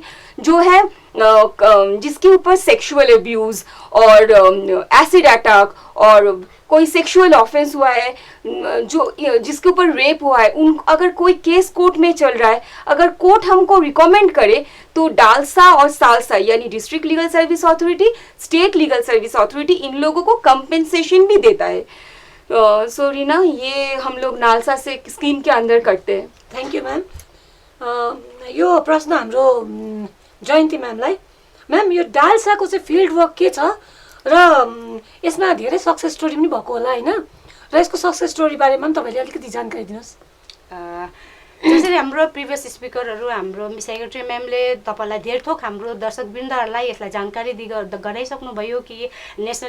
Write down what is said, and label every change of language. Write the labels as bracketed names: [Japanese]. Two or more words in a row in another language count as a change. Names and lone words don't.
[Hindi] जो है जिसके ऊपर [English] sexual abuse [Hindi] और [English] acid attack [Hindi] और कोई [English] sexual offense [Hindi] हुआ है, जिसके ऊपर रेप हुआ है, अगर कोई केस कोर्ट में चल रहा है, अगर कोर्ट हमको रिकमेंड करे तो डालसा और सालसा यानी [English] District Legal Service Authority, State Legal Service Authority [Hindi] इन लोगों को कंपेंसेशन भी देता है। सो रीना, ये हम लोग नालसा से स्कीम के अंदर करते हैं। [English] thank you ma'am. [Nepali] यो प्रश्न हाम्रो जयन्ती म्यामलाई। म्याम, यो डालसाको चाहिँ [English] field work [Nepali] के छ र यसमा धेरै [English] success story [Nepali] पनि भएको होला होइन, र यसको [English] success story [Nepali] बारेमा पनि तपाईँले अलिकति जानकारी दिनुहोस्। जसरी हाम्रो [English] previous speakers [Nepali] हाम्रो सेक्रेटरी म्यामले तपाईँलाई धेर थोक हाम्रो दर्शकवृन्दहरूलाई यसलाई जानकारी गराइसक्नुभयो कि नेसनल